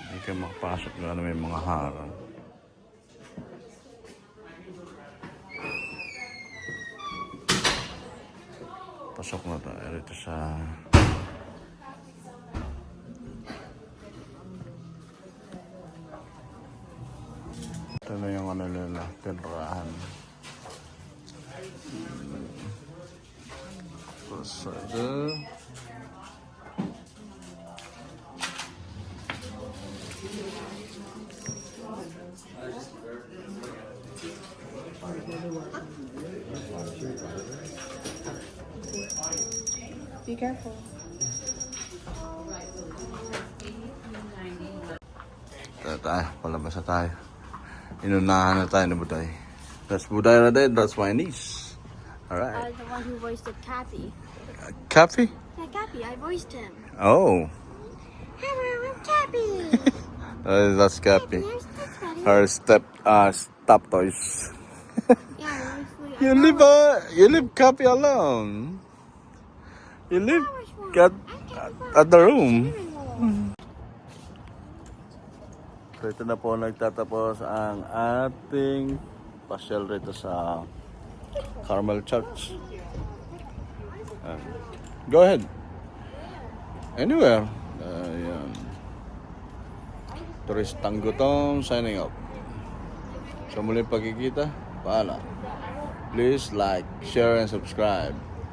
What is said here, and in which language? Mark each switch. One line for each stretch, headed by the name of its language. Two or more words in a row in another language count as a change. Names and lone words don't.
Filipino: kayo makapasok na may mga harang. Pasok na tayo rito sa ito na yung ano nila, tinrahan. Pasada.
English: Be careful.
Filipino: Tayo, palabas na tayo. Inunahan na tayo ng Buday.
English: That's Buday
Filipino: na din,
English: that's my niece. Alright. The one who voiced the Cappy. Cappy? Yeah, Cappy, I voiced him. Oh. Hello, I'm Cappy. That's Cappy. Here's this buddy. Her stop toys. Yeah, honestly, You leave Cappy alone. You leave at the room.
Filipino: So ito na po nagtatapos ang ating pasyal rito sa Carmel Church.
English: Go ahead. Anywhere.
Filipino: Ayan.
English: Turistang Gutom signing up.
Filipino: Sa muling pagkikita, paalam.
English: Please like, share, and subscribe.